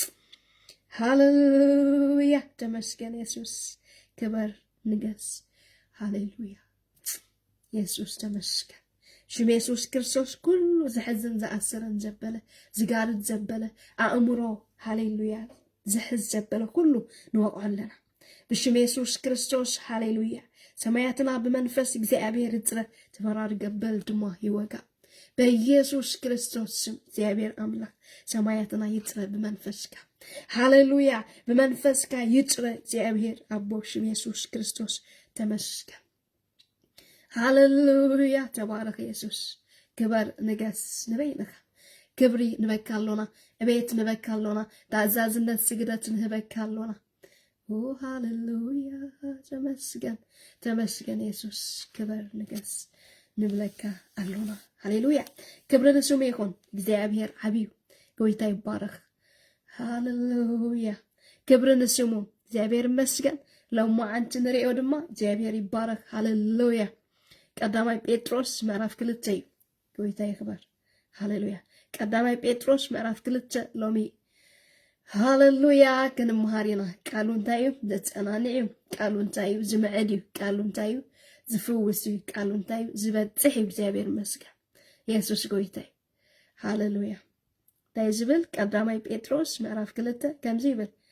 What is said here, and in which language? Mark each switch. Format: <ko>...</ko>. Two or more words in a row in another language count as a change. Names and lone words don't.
<ti>ሃሌሉያ ተመስገን ኢየሱስ ክበር ንገስ ሃሌሉያ ኢየሱስ ተመስገን ሽም ኢየሱስ ክርስቶስ ኩሉ ዝሕዝን ዝኣስርን ዘበለ ዝጋርድ ዘበለ ኣእምሮ ሃሌሉያ ዝሕዝ ዘበለ ኩሉ ንወቅዖ ኣለና ብሽም ኢየሱስ ክርስቶስ ሃሌሉያ ሰማያትና ብመንፈስ እግዚአብሔር ይጽረ ተፈራር ገበል ድማ ይወጋ</ti> <am>በኢየሱስ ክርስቶስ ስም</am> <ti>እግዚአብሔር አምላክ ሰማያትና ይጽረ በመንፈስካ ሃሌሉያ በመንፈስካ ይጽረ እግዚአብሔር አቦ ሽም ኢየሱስ ክርስቶስ ተመስገን ሃሌሉያ ተባረክ ኢየሱስ ክበር ንገስ ንበይነካ ክብሪ ንበካሎና እቤት ንበካሎና ታዛዝነት ስግደት ንበካሎና ኦ ሃሌሉያ ተመስገን ኢየሱስ ክበር ንገስ ንብለካ አሎና ሃሌሉያ</ti> <am>ክብር ለስሙ ይሁን</am> <ti>እግዚአብሔር አቢው ጎይታ ይባረክ ሃሌሉያ</ti> <am>ክብር ለስሙ</am> <ti>እግዚአብሔር ይመስገን ለማ አንቺ ንሪኦ ድማ እግዚአብሔር ይባረክ ሃሌሉያ ቀዳማይ ጴጥሮስ ምዕራፍ 2 ጎይታ ይክበር ሃሌሉያ ቀዳማይ ጴጥሮስ ምዕራፍ 2 ሎሚ ሃሌሉያ ከንመሃሪና ቃሉ እንታይ እዩ ዘጸናንዕ እዩ ቃሉ እንታይ እዩ ዝምዕድ እዩ ቃሉ እንታይ እዩ ዝፍውስ እዩ ቃሉ እንታይ እዩ ዝበጽሕ እግዚአብሔር ይመስገን ኢየሱስ ጎይታ ሃሌሉያ እንታይ ዝብል ቀዳማይ ጴጥሮስ ምዕራፍ 2 ከምዚ ይብል</ti>